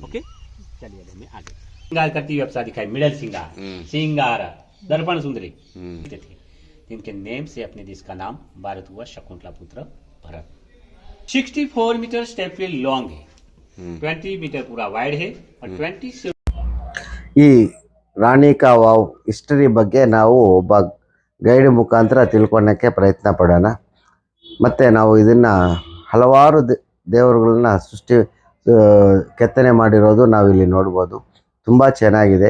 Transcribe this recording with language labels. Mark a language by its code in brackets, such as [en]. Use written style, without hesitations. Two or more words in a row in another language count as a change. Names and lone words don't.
[hi] ओके, चलिए अब हमें आगे श्रृंगार करती हुई अप्सरा दिखाई, मिडल श्रृंगार, श्रृंगार, दर्पण सुंदरी थे, जिनके नेम से अपने देश का नाम भारत हुआ, शकुंतला पुत्र भरत। 64 [en] meter stepwell long [hi] है, 20 मीटर पूरा वाइड है और 20 से [kn] ಈ ರಾಣಿ ಕಾ ವಾವ್ ಹಿಸ್ಟರಿ ಬಗ್ಗೆ ನಾವು ಒಬ್ಬ ಗೈಡ್ ಮುಖಾಂತರ ತಿಳ್ಕೊಳ್ಳೋಕ್ಕೆ ಪ್ರಯತ್ನ ಪಡೋಣ. ಮತ್ತು ನಾವು ಇದನ್ನು ಹಲವಾರು ದೇವರುಗಳನ್ನ ಕೆತ್ತನೆ ಮಾಡಿರೋದು ನಾವಿಲ್ಲಿ ನೋಡ್ಬೋದು. ತುಂಬ ಚೆನ್ನಾಗಿದೆ.